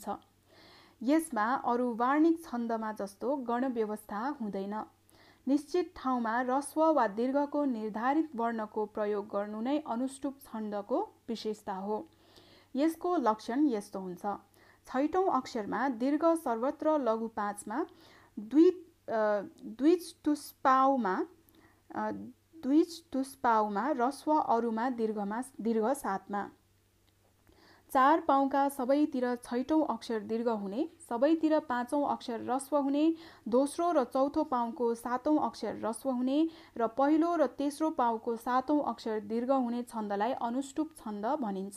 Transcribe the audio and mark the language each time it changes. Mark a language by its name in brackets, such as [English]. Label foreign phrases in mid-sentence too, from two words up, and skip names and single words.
[Nepali] यसमा अरू वार्णिक छन्दमा जस्तो गण व्यवस्था हुँदैन। निश्चित ठाउँमा ह्रस्व वा दीर्घको निर्धारित वर्णको प्रयोग गर्नु नै अनुष्टुप छन्दको विशेषता हो। यसको लक्षण यस्तो हुन्छ। 6औं अक्षरमा दीर्घ सर्वत्र लघु 5 मा, द्विचतुष्पाउमा ह्रस्व, अरूमा दीर्घ 7 मा। 4 पाउका सबैतिर 6औं अक्षर दीर्घ हुने, सबैतिर 5औं अक्षर ह्रस्व हुने, दोस्रो र चौथो पाउको 7औं अक्षर ह्रस्व हुने र पहिलो र तेस्रो पाउको 7औं अक्षर दीर्घ हुने छन्दलाई अनुष्टुप छन्द भनिन्छ।